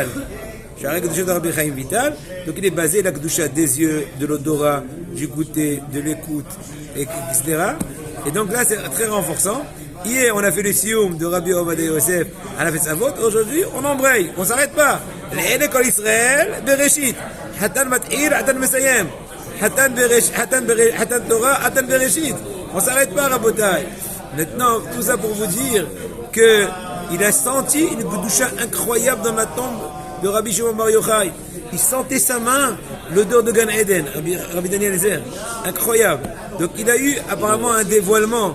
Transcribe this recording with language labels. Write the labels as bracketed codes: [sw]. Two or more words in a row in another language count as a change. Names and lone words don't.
[fr] Sha'arei Kedusha de Rabbi Chaim Vital, donc il est basé la Kedusha des yeux, de l'odorat, du goûter, de l'écoute, etc. Et donc là, c'est très renforçant. Hier, on a fait le sioum de Rabbi Ovadia Yosef à la fête Savot. Aujourd'hui, on embraye, on s'arrête pas. L'école Israël, Bereshit. [he] חתן מתיר חתן מסיים חתן תורה חתן בראשית. [fr] On s'arrête pas, Rabotai. Maintenant, tout ça pour vous dire qu'il a senti une Kedusha incroyable dans la tombe de Rabbi Shimon Bar Yochai. Il sentait sa main, l'odeur de Gan Eden, Rabbi Daniel Zer. Incroyable. Donc il a eu apparemment un dévoilement.